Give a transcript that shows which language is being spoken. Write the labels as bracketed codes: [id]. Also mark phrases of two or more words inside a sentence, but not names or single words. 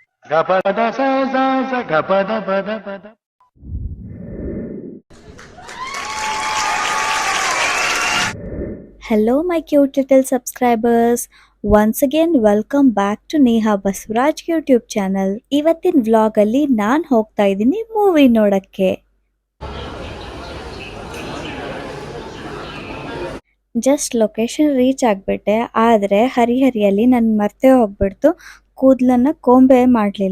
[en] ಗಪದ ಸ ಸ ಸ ಗಪದ ಪದ ಪದ. Hello, my cute little subscribers. Once again, welcome back to ನೇಹಾ ಬಸವರಾಜ್ ಯೂಟ್ಯೂಬ್ ಚಾನಲ್. [kn] ಇವತ್ತಿನ ವ್ಲಾಗಲ್ಲಿ ನಾನು ಹೋಗ್ತಾ ಇದ್ದೀನಿ ಮೂವಿ ನೋಡಕ್ಕೆ. [en] just location reach [kn] ಆಗಿಬಿಟ್ಟೆ, ಆದರೆ ಹರಿಹರಿಯಲ್ಲಿ ನಾನು ಮರ್ತೆ ಹೋಗ್ಬಿಡ್ತು, ಕೂದಲನ್ನು ಕೊಂಬೆ ಮಾಡಲಿಲ್ಲ.